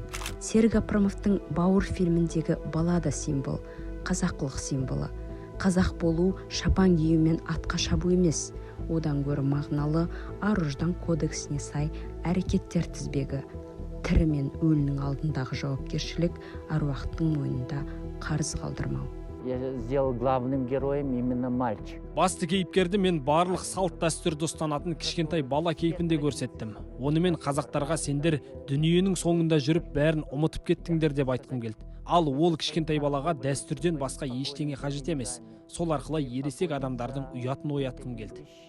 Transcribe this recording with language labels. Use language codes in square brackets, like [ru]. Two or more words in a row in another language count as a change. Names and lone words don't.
[kk] Серік Апрамовтың Бауыр фильміндегі балада символ, қазақылық символы. Қазақ болу шапан кию мен атқа шабу емес, одан гөрі мағыналы ар-ұждан кодексіне сай әрекеттер тізбегі. Тірі мен өлінің алдындағы жауапкершілік аруақтың мойнында қарыз қалдырмау. [ru] Я сделал главным героем именно мальчик. [kk] Басты кейіпкерді мен барлық салт дәстүрді ұстанатын кішкентай бала кейпінде көрсеттім. Онымен қазақтарға сендер дүниенің соңында жүріп бәрін ұмытып кеттіңдер деп айтқым келді. Ал ол кішкентай балаға дәстүрден басқа ештеңе қажет емес. Сол арқылы ересек адамдардың ұятын оятқым келді.